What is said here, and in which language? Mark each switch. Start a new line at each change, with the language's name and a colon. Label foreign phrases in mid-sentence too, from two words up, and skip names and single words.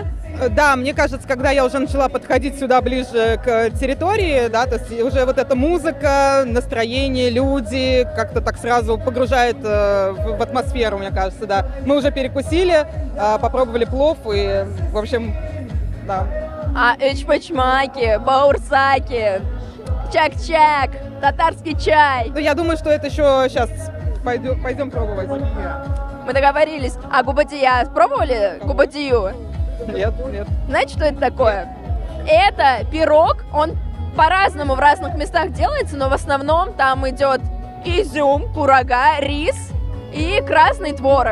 Russian: Да, мне кажется, когда я уже начала подходить сюда ближе к территории, да, то есть уже вот эта музыка, настроение, люди как-то так сразу погружает в атмосферу, мне кажется, да. Мы уже перекусили, попробовали плов и, в общем, да. А эчпочмаки, баурсаки, чак-чак, татарский чай. Ну, я думаю, что это еще сейчас пойдем пробовать. Мы договорились. А губадия пробовали? Губадию? Нет, нет. Знаете, что это такое? Это пирог, он по-разному в разных местах делается, но в основном там идет изюм, курага, рис и красный творог.